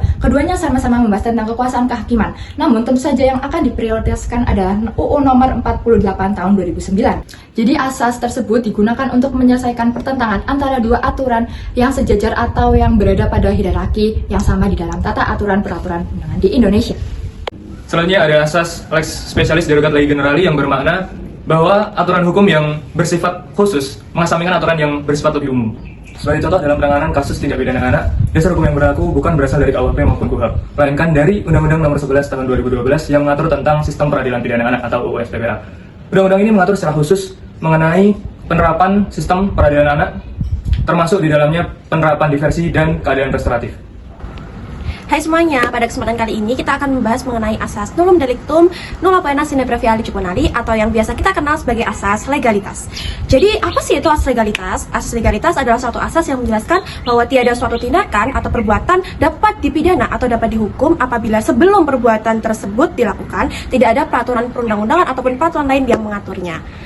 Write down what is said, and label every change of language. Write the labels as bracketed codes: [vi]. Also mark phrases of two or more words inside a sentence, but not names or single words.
[id] Keduanya sama-sama membahas tentang kekuasaan kehakiman. Namun tentu saja yang akan diprioritaskan adalah UU nomor 48 tahun 2009. Jadi asas tersebut digunakan untuk menyelesaikan pertentangan antara dua aturan yang sejajar atau yang berada pada hierarki yang sama di dalam tata aturan peraturan perundangan di Indonesia. Selanjutnya ada asas [la] lex specialis derogat legi generali [id] yang bermakna bahwa aturan hukum yang bersifat khusus mengesampingkan aturan yang bersifat lebih umum. Sebagai contoh dalam penanganan kasus tindak pidana anak, dasar hukum yang berlaku bukan berasal dari KUHP maupun KUHAP, melainkan dari Undang-Undang Nomor 11 Tahun 2012 yang mengatur tentang Sistem Peradilan Pidana Anak atau UU SPPA. Undang-undang ini mengatur secara khusus mengenai penerapan sistem peradilan anak, termasuk di dalamnya penerapan diversi dan keadilan restoratif. Hai semuanya, pada kesempatan kali ini kita akan membahas mengenai asas [la] nullum delictum nulla poena sine previa licuponari [id] atau yang biasa kita kenal sebagai asas legalitas. Jadi apa sih itu asas legalitas? Asas legalitas adalah suatu asas yang menjelaskan bahwa tiada suatu tindakan atau perbuatan dapat dipidana atau dapat dihukum apabila sebelum perbuatan tersebut dilakukan tidak ada peraturan perundang-undangan ataupun peraturan lain yang mengaturnya.